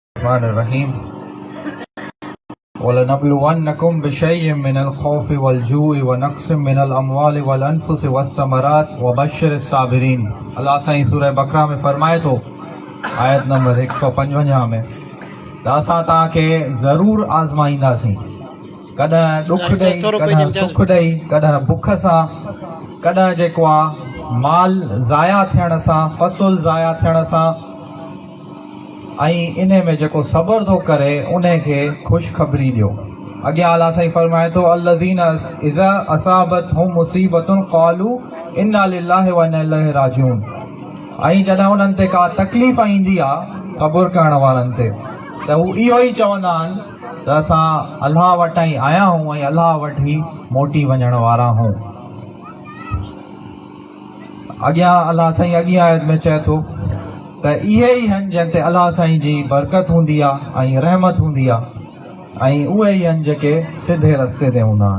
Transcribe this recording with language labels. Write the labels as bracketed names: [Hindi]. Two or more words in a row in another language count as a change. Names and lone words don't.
[Arabic] Bismillahirrahmanirrahim. وَلَنَبْلُوَنَّكُمْ بِشَيْءٍ مِّنَ الْخَوْفِ وَالْجُوعِ وَنَقْصٍ مِّنَ الْأَمْوَالِ وَالْأَنفُسِ وَالثَّمَرَاتِ وَبَشِّرِ الصَّابِرِينَ. [Sindhi] अल्लाह साईं सूरह बकरा में फरमाए थो आयत नंबर 155 में त असां तव्हांखे ज़रूरु आज़माईंदासीं, कॾहिं ॾुख ॾेई, कॾहिं सुख ॾेई, कॾहिं बुख सां, कॾहिं जेको आहे माल ज़ाया थियण सां, फ़सुल ज़ाया थियण सां, ऐं इन में जेको सब्र थो करे उन खे ख़ुशख़बरी ॾियो। अॻियां अलाह साईं फरमाए थो [Arabic] الذين إذا أصابتهم مصيبة قالوا إنا لله وإنا إليه راجعون. [Sindhi] ऐं जॾहिं उन्हनि ते का तकलीफ़ ईंदी आहे सब्र करण वारनि ते, त हू इहो ई चवंदा आहिनि त असां अलाह वटां ई आया आहियूं ऐं अलाह वटि ई मोटी वञण वारा आहियूं। अॻियां अलाह साईं अॻियां आयत में चए थो त इहे ई आहिनि जंहिं ते अलाह साईं जी बरकत हूंदी आहे ऐं रहमत हूंदी आहे, ऐं उहे ई आहिनि जेके सिधे रस्ते ते हूंदा आहिनि।